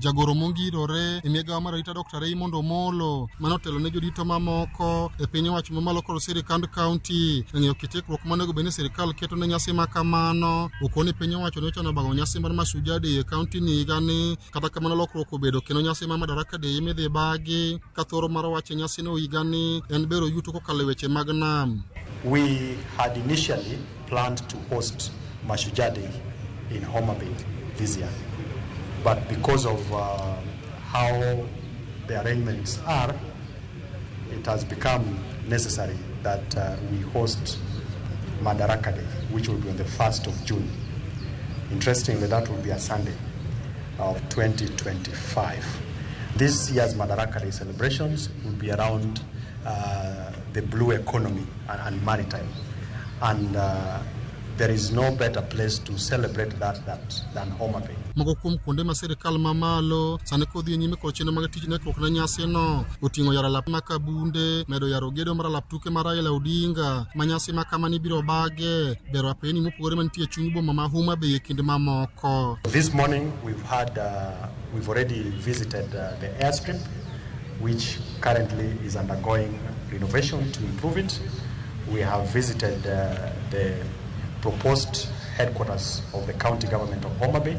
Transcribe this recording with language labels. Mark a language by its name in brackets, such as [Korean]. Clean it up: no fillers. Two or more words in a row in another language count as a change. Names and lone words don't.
[Luo (Kenya and Tanzania)] Jagoro mongirore e migawo mar arita Dr. Raymond Omolo manotelo ne jodito mamoko e piny wacho mamalo kod sirikand kaunti ng'eyo kitikruok manego bende sirikal keto ne nyasi ma kamano. Okoni piny wacho ne chano bago nyasi mar Mashujaa Day e kaunti ni higani kata kamano lokruok obedo kendo nyasi mar Madaraka Day midhi bagi ka thoro mar wach nyasi no higani en bero yuto kokalo weche mag nam. [English] We had initially planned to host Mashujaa Day in Homa Bay this year, but because of how the arrangements are, it has become necessary that we host Madaraka Day, which will be on the 1st of June. Interestingly, that will be a Sunday of 2025. This year's Madaraka Day celebrations will be around the blue economy and maritime. And there is no better place to celebrate that than Homa Bay. [Luo (Kenya and Tanzania)] Moko kuom kuonde ma sirikal mamalo sani kodhi nyime kod chenro mag tich nekruok ne nyasi no oting'o yaro lap makabunde, medo yaro gedo mar lap tuke mar Raila Odinga, ma nyasi ma kama ni biro bage bero apeni mopogore mantie chuny boma ma Homa Bay e kinde mamoko. [English] This morning we've already visited the airstrip, which currently is undergoing renovation to improve it. We have visited the proposed headquarters of the county government of Homa Bay.